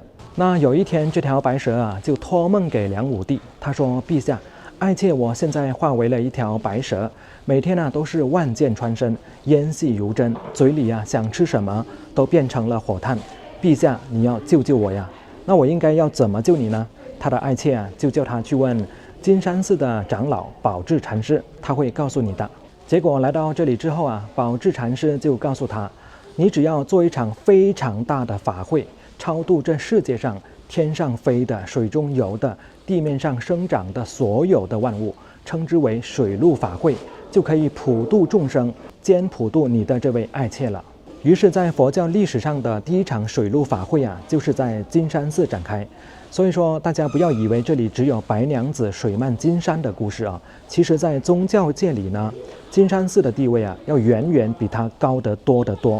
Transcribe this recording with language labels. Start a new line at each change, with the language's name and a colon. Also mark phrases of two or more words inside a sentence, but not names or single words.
Chinese: 那有一天，這條白蛇就托夢給梁武帝，他說：“陛下，愛妾我現在化為了一條白蛇，每天都是萬箭穿身，煙細如針，嘴裡想吃什麼都變成了火炭。陛下，你要救救我呀！那我應該要怎麼救你呢？” 他的愛妾就叫他去問金山寺的長老寶志禪師，他會告訴你的。結果來到這裡之後寶志禪師就告訴他：“你只要做一場非常大的法會，超度這世界上天上飛的、水中游的、地面上生長的所有的萬物，稱之為水陸法會，就可以普度眾生，兼普度你的這位愛妾了。” 於是，在佛教歷史上的第一場水陸法會就是在金山寺展開。所以說，大家不要以為這裡只有白娘子水漫金山的故事其實在宗教界裡呢，金山寺的地位要遠遠比它高得多得多。